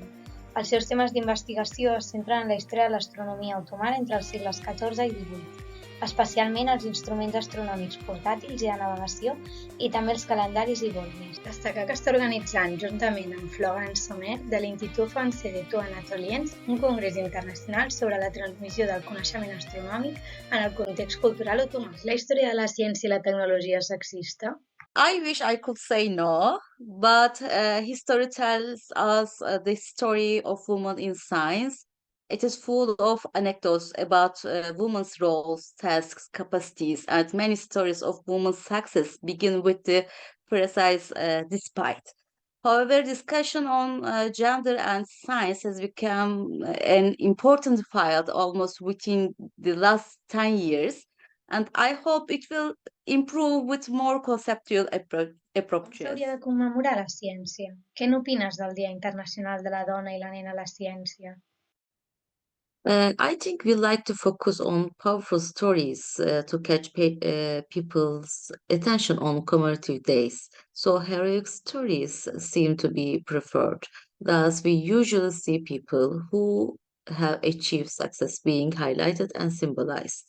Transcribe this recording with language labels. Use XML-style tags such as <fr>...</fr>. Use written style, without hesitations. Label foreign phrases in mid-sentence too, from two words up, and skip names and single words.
<ca>Els seus temes d'investigació es centren en la història de l'astronomia otomana entre els segles XIV i XVIII, especialment els instruments astronòmics portàtils i de navegació i també els calendaris i bolmes. Destacar que està organitzant, juntament amb Florence Somer, de l'Institut Français d'Études Anatoliennes, un congrés internacional sobre la transmissió del coneixement astronòmic en el context cultural otomà. La història de la ciència i la tecnologia és sexista?</ca> <en>I wish I could say no, but history tells us the story of women in science. It is full of anecdotes about women's roles, tasks, capacities, and many stories of women's success begin with the precise despite. However, discussion on gender and science has become an important field almost within the last 10 years, and I hope it will improve with more conceptual</en> <ca>Com</ca> <en>approaches.</en> <ca>s'hauria de commemorar la ciència? Què n'opines del Dia Internacional de la Dona i la Nena a la Ciència?</ca> <en>I think we like to focus on powerful stories to catch people's attention on commemorative days. So heroic stories seem to be preferred. Thus, we usually see people who have achieved success being highlighted and symbolized.</en>